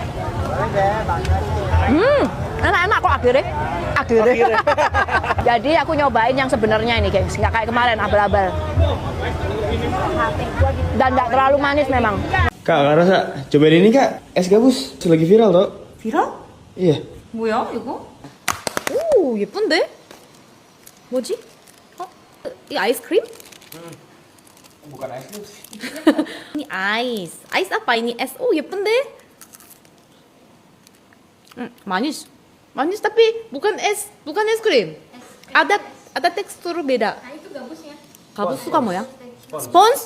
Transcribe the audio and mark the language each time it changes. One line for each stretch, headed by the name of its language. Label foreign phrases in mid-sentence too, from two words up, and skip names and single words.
Indonesian: Enak-enak kok akhirnya. Jadi aku nyobain yang sebenarnya ini, guys, nggak kayak kemarin abal-abal. Dan nggak terlalu manis memang. Kak Rasa, cobain ini Kak, es gabus, lagi viral toh. Viral? Iya.
Korean: 뭐야 이거? 오, 예쁜데? 뭐지? 이 아이스크림?
Indonesian: Bukan es gabus. Ini ice. Ice apa ini? Es. Oh, 예쁜데? manis. Manis tapi bukan es krim. Ada tekstur beda. Nah, itu gabusnya. Gabus suka mau ya? Spons?